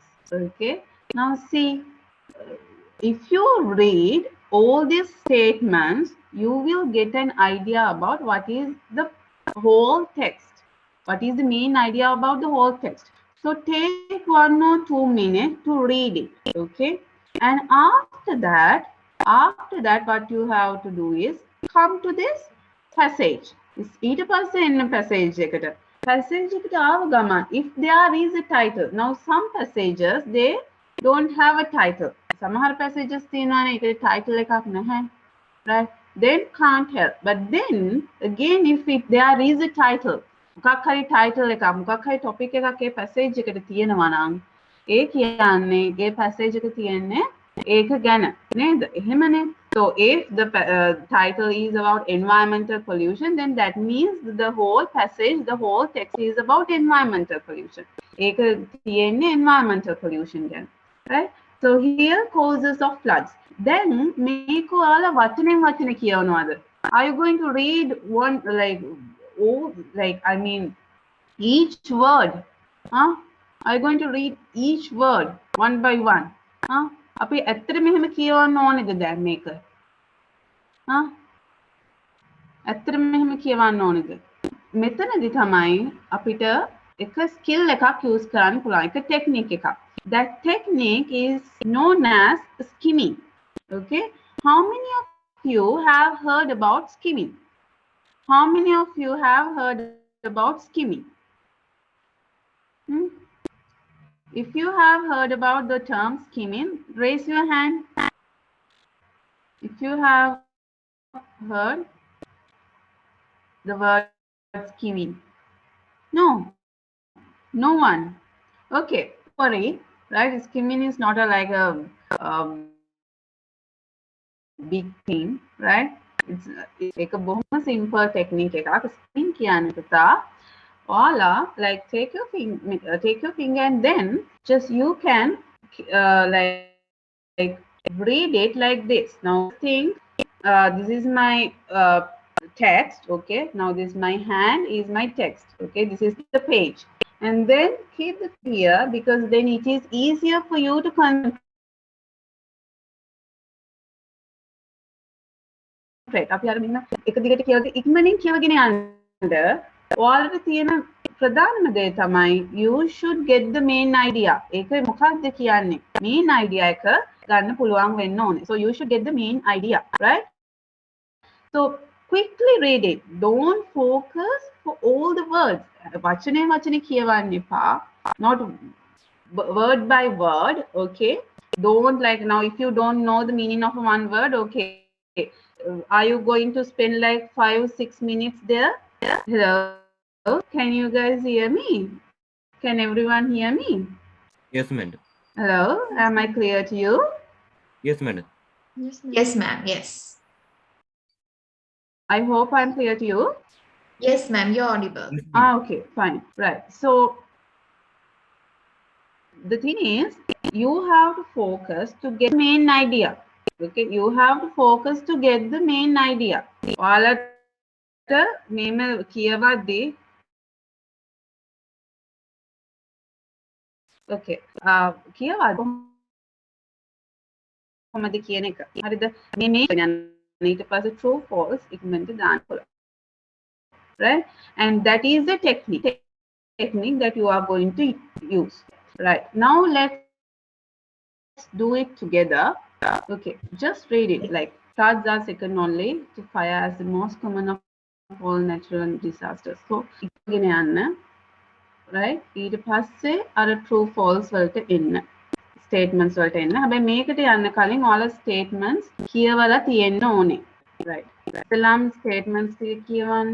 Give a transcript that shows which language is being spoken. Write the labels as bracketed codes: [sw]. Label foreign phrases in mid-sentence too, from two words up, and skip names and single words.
[en] Okay, now see, if you read all these statements, you will get an idea about what is the whole text. What is the main idea about the whole text? So take 1 or 2 minutes to read it, okay? And after that, what you have to do is come to this passage. [si] ඊට පස්සේ එන්න passage එකට. Passage එකට ආව ගමන්, [en] if there is a title. Now some passages, they don't have a title. [si] සමහර passages තියෙනවානේ ඒකේ title එකක් නැහැ. [en] Right? Then can't help. But then again, if there is a title, [si] මොකක් හරි title එකක්, මොකක් හරි topic එකක් ඒ passage එකට තියෙනවා නම් ඒ කියන්නේ ඒ passage එක තියෙන්නේ ඒක ගැන නේද? එහෙමනේ. [en] So if the title is about environmental pollution, then that means the whole passage, the whole text is about environmental pollution. [si] ඒක තියෙන්නේ [en] environmental pollution [si] ගැන. Right? [en] So here causes of floods. [si] Then මේක ඔයාලා වචනෙන් වචන කියවනවාද? [en] Are you going to read one I mean each word? Huh? Are you going to read each word one by one? Huh? [si] අපි ඇත්තට මෙහෙම කියවන්න ඕනේද දැන් මේක? Huh? ඇත්තට මෙහෙම කියවන්න ඕනේද? මෙතනදී තමයි අපිට එක skill එකක් use කරන්න පුළුවන්. එක technique එකක්. [en] That technique is known as skimming. Okay? How many of you have heard about skimming? How many of you have heard about skimming? If you have heard about the term skimming, raise your hand. If you have heard the word skimming. No. No one. Okay. Sorry. Right? Skimming is not like a big thing, right? It's like a बहुत simple technique එකක්. Skimming [si] කියන්නේ පුතා ඔයාලා [en] like take your finger and then just you can like read it like this. Now think this is my text, okay? Now this my hand is my text, okay? This is the page. And then keep it here because then it is easier for you to concentrate. [si] අපි අර මෙන්න එක දිගට කියවගේ ඉක්මනින් කියවගෙන යන්න ඔයාලට තියෙන ප්‍රධානම දේ තමයි [en] you should get the main idea. [si] ඒක මොකක්ද කියන්නේ? [en] main idea [si] එක ගන්න පුළුවන් වෙන්න ඕනේ. [en] So you should get the main idea, right? So quickly read it. Don't focus for all the words. වචනේ කියවන්න එපා. Not word by word, okay? Don't like now if you don't know the meaning of one word, okay. Are you going to spend like 5-6 minutes there? Hello? Can you guys hear me? Can everyone hear me? Yes, madam. Hello? Am I clear to you? Yes, madam. Yes, ma'am. Yes. I hope I'm clear to you. Yes, ma'am. You're audible. Yes, madam. Okay, fine. Right. So the thing is, you have to focus to get the main idea. Okay, you have to focus to get the main idea. [si] ඔයාලට මේම කියවද්දී okay කියවද්දී කොහොමද කියන එක. හරිද? මේ ඊට පස්සේ [en] true false [si] ඉක්මනට දාන්න පුළුවන්. [en] Right? And that is the technique that you are going to use. Right. Now let's do it together. Okay, just read it. Like floods are second only to fire as the most common of all natural disasters. [si] So ඉගෙන යන්න. Right? ඊට පස්සේ අර [en] true false [si] වලට එන්න. Statements වලට එන්න. හැබැයි මේකට යන්න කලින් ඔයාලා statements කියවලා තියෙන්න ඕනේ. Right. ඉතලම් statements ටික කියවන්න.